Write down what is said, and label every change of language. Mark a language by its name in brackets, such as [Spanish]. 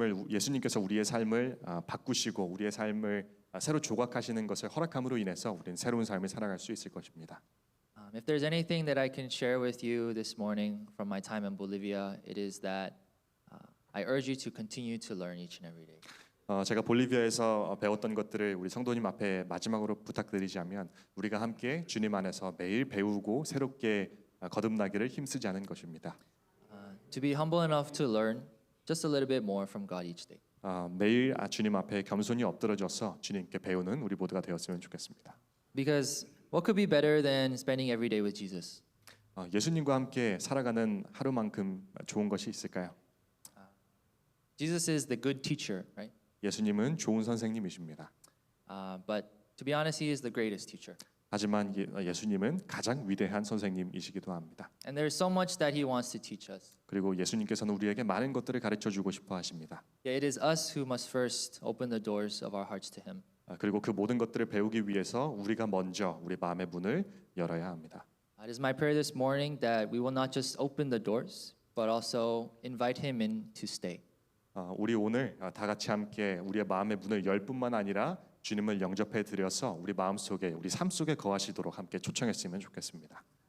[Korean] 예수님께서 우리의 삶을 바꾸시고 우리의 삶을 새로 조각하시는 것을 허락함으로 인해서 우리는 새로운 삶을 살아갈 수 있을 것입니다. [English] If there's anything that I can share with you this morning from my time in Bolivia, it is that I urge you to continue to learn each and every day. [Korean] 제가 볼리비아에서 배웠던 것들을 우리 성도님 앞에 마지막으로 부탁드리자면 우리가 함께 주님 안에서 매일 배우고 새롭게 거듭나기를 힘쓰지 않은 것입니다. [English] To be humble enough to learn just a little bit more from God each day. [Korean] 매일 주님 앞에 겸손히 엎드러져서 주님께 배우는 우리 모두가 되었으면 좋겠습니다. [English] Because what could be better than spending every day with Jesus? [Korean] 예수님과 함께 살아가는 하루만큼 좋은 것이 있을까요? [English] Jesus is the good teacher, right? [Korean] 예수님은 좋은 선생님이십니다. [English] But to be honest, He is the greatest teacher. [Korean] 하지만 예수님은 가장 위대한 선생님이시기도 합니다. [English] And there's so much that He wants to teach us. [Korean] 그리고 예수님께서는 우리에게 많은 것들을 가르쳐 주고 싶어 하십니다. [English] Yet it is us who must first open the doors of our hearts to Him. [Korean] 그리고 그 모든 것들을 배우기 위해서 우리가 먼저 우리 마음의 문을 열어야 합니다. [English] It is my prayer this morning that we will not just open the doors, but also invite Him in to stay. [Korean] 우리 오늘 다 같이 함께 우리의 마음의 문을 열 뿐만 아니라 주님을 영접해 드려서 우리 마음 속에 우리 삶 속에 거하시도록 함께 초청했으면 좋겠습니다.